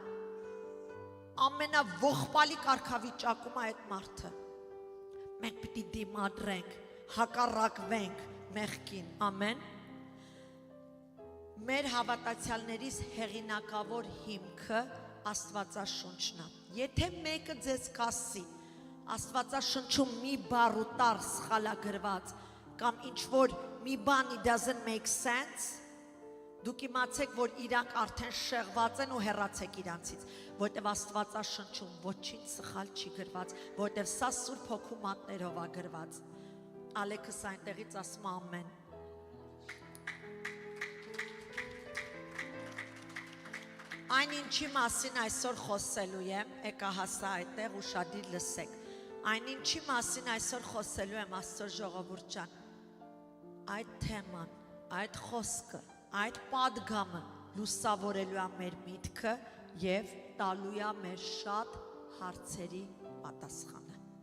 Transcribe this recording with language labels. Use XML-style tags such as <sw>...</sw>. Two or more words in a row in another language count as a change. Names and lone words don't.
<hy>ամենաողբալի կարգավիճակում է այդ մարդը, մենք պիտի դիմադրենք, հակառակվենք մեղքին, ամեն, մեր հավատացյալներիս հեղինակավոր հիմքը Աստվածաշունչն է, եթե մեկը ձեզ կասի, Աստվածաշնչում մի բառ ու տառ սխալագրված, կամ ինչ-որ մի բան</hy> <en>it doesn't make sense,</en> <hy>դուք իմացեք, որ իրանք արդեն շեղված են ու հեռացեք իրանցից, որտև Աստվածաշնչում ոչինչ սխալ չի գրված, որտև սա Սուրբ Հոգու մատներով է գրված, Ալեքս այնտեղից ասում ամեն, այն ինչի մասին այսօր խոսելու եմ, եկա հասա այդտեղ ու շադիր լսեք, այն ինչի մասին այսօր խոսելու եմ Աստծո ժողովուրդ ջան, այդ թեման, այդ խոսքը, այդ պատգամը լուսավորելու է մեր միտքը և տալու է մեր շատ հարցերի պատասխանը։</hy>